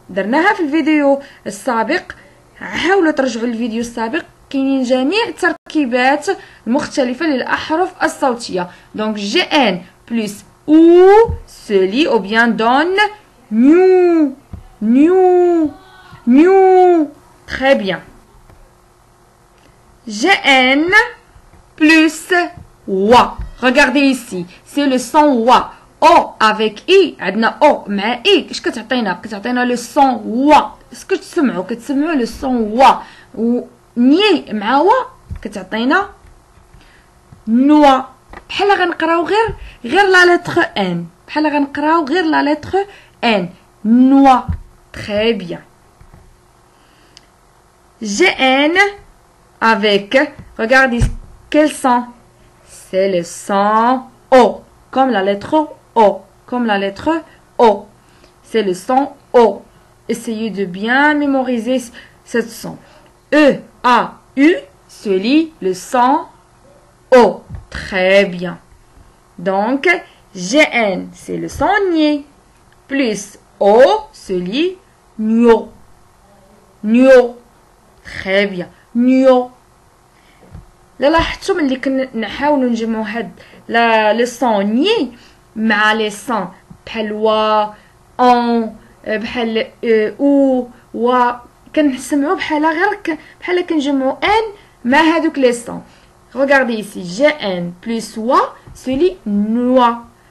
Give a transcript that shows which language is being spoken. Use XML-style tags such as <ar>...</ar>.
<ar>درناها في الفيديو السابق. حاولوا ترجعوا الفيديو السابق. كاينين جميع التركيبات المختلفة للأحرف الصوتية.</ar> <fr>Donc GN plus OU se lit ou bien donne new. New. New. Très bien. GN plus WA. Regardez ici. C'est le son WA. O avec I.</fr> <ar>عندنا O مع I. اش كتعطينا؟ كتعطينا</ar> <fr>le son WA.</fr> <ar>اسكو تسمعوا؟ كتسمعوا le son WA. و ني مع WA كتعطينا نوا. بحال غنقراو غير لا lettre N. بحال غنقراو غير لا lettre N.</ar> <fr>نوا. Très bien. GN avec, regardez quel son? C'est le son O, comme la lettre O, comme la lettre O. C'est le son O. Essayez de bien mémoriser ce son. E, A, U se lit le son O. Très bien. Donc, GN, c'est le son N. Plus O se lit Nio. Nio. Très bien. Nio.</fr> <ar>لا لاحظتوا ملي كنحاولوا نجمعوا هاد لي صون ني مع لي صون بحال وا اون بحال او و كنسمعوا بحال كنجمعوا ان مع هادوك لي صون.</ar> <fr>Regardez ici, GN plus wa se lit noix.</fr>